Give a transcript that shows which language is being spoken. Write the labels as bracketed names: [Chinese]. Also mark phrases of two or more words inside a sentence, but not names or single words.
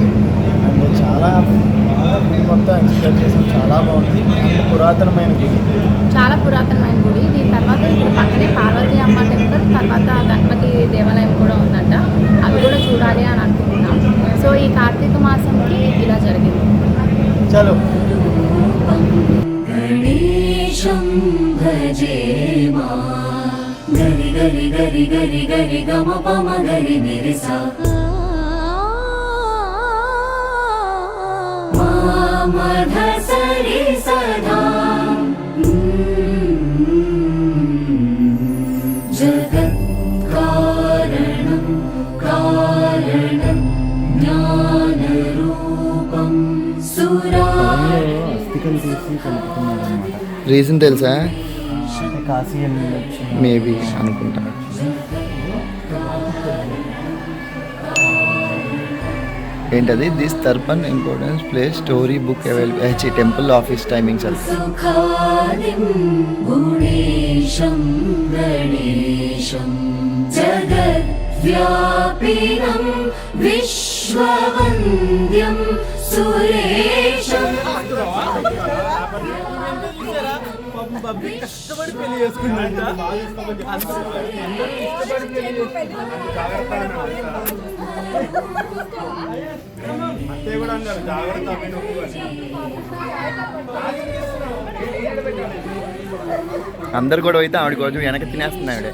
[Telugu] అండ్ చాలా మొత్తం ఎక్స్ప్లోర్ చేసాం. చాలా బాగుంది. అండ్ పురాతనమైన గుడి, చాలా పురాతనమైన గుడి. దీని తర్వాత ఇక్కడ పక్కనే పార్వతీ అమ్మ టెంపుల్, తర్వాత గణపతి దేవాలయం కూడా ఉందంట. అవి కూడా చూడాలి అని అనుకుంటున్నాం. సో ఈ కార్తీక మాసంకి ఇలా జరిగింది. చలో. [Sanskrit] गणेशं भजे मा गरि गरि गरि गरि गरि गम पम गरि निरि सा मा मध सरि सदा जगत् कारणं कारणं ज्ञानरूपं सुरा [Telugu] అస్థికలు తీసి కలుపుతున్నారు అనమాట. రీజన్ తెలుసా? కాశీ వెళ్ళొచ్చు. మేబీ అనుకుంటా. ఏంటది? [English] This tarpan importance place story book available. temple office timings [Telugu] అది. [Sanskrit] सुखादिं गुणेशं गणेशं जगद्व्यापिनं विश्ववन्द्यं सुरेशं [Telugu] కష్టపడి పెళ్లి చేసుకుందంట. అందరు కూడా అయితే ఆవిడ కొంచెం వెనక తినేస్తుంది ఆవిడ.